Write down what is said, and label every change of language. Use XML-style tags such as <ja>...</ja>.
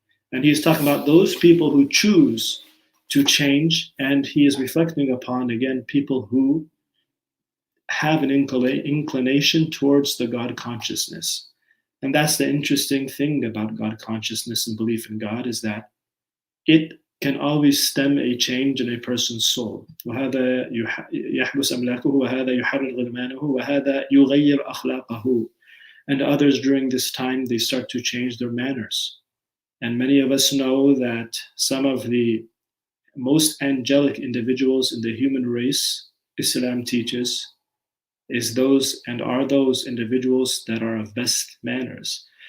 <en>And he's talking about those people who choose to change, and he is reflecting upon, again, people who have an inclination towards the God consciousness. And that's the interesting thing about God consciousness and belief in God, is that it can always stem a change in a person's soul.</en> <ar>وهذا يحبس أملاكه وهذا يحرر غلمانه وهذا يغير أخلاقه.</ar> <en>And others during this time, they start to change their manners. And many of us know that some of the most angelic individuals in the human race, Islam teaches, is those and are those individuals that are of best manners.</en>